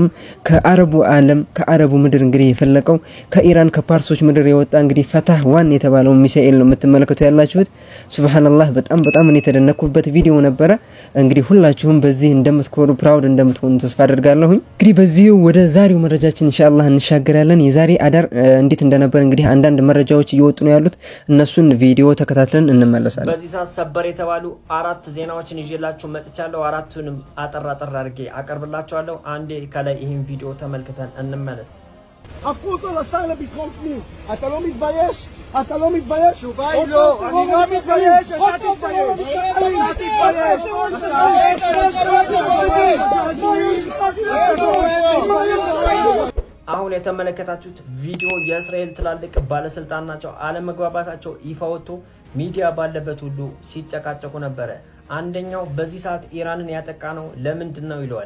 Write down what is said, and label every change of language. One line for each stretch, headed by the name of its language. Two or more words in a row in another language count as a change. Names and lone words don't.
Amharic: ከአረቡ ዓለም ከአረቡ ምድር እንግዲህ የፈለቀው ከኢራን ከፓርሶች ምድር የወጣ እንግዲህ ፈታህ ዋን የተባለው ሚሳኤል ነው የምትመለከቱ ያላችሁት። ሱብሃንአላህ በጣም እኔ ተደነኩበት ቪዲዮ ነበረ። እንግዲህ ሁላችሁም በዚህ እንደምትኮሩ ፕራውድ እንደምትሆኑ ተስፋ አደርጋለሁ። እንግዲህ በዚህ ወደ ዛሬው መረጃችን ኢንሻአላህ እንሻገራለን። የዛሬ አዳር እንዴት እንደነበር እንግዲህ አንዳንድ መረጃዎች እየወጡ ነው ያሉት። እነሱን ቪዲዮ ተከታትለን እንመለሳለን። በዚህ ሰዓት ሰበር የተባሉ አራት ዜናዎችን ይዤላችሁ መጥቻለሁ። አራቱንም አጠር አድርጌ አቀርብላችኋለሁ። አንዴ ከላይ ይሄን ቪዲዮ ተመልክተን እንመለስ።
Hebrew: הפכו לשר לביטחון פנים. אתה לא מתבייש? אתה לא מתבייש? שוביי לא, אני לא מתבייש. אתה תתבייש.
Amharic: አሁን የተመለከታችሁት ቪዲዮ የእስራኤል ትላልቅ ባለስልጣን ናቸው። አለመግባባታቸው ይፋ ወጥቶ ሚዲያ ባለበት ሁሉ ሲጨቃጨቁ ነበር። አንደኛው በዚህ ሰዓት ኢራንን ያጠቃ ነው ለምንድነው ይለዋል።